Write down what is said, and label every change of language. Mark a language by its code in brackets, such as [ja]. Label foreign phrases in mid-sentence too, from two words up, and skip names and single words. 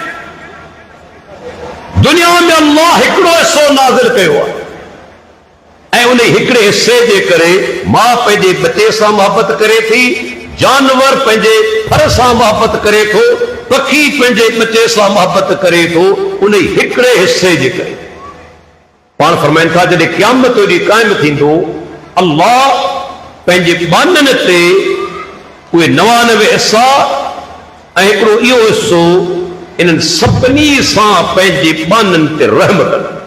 [sd] دنیا میں اللہ ہکڑو حصو نازل کیو ہے ऐं उन हिकिड़े हिस्से जे करे मां पंहिंजे बचे सां मोहबत करे थी जानवर पंहिंजे फर सां मोहबत करे थो पखी पंहिंजे बचे सां मोहबत करे थो उन हिकिड़े हिस्से जे करे पाण फरमाइनि था जॾहिं क़यामत ॾींहुं क़ाइमु थींदो अल्लाह पंहिंजे बाननि ते उहे 99 हिस्सा ऐं हिकिड़ो इहो हिस्सो इन्हनि सभिनी सां पंहिंजे बाननि ते रहम कंदो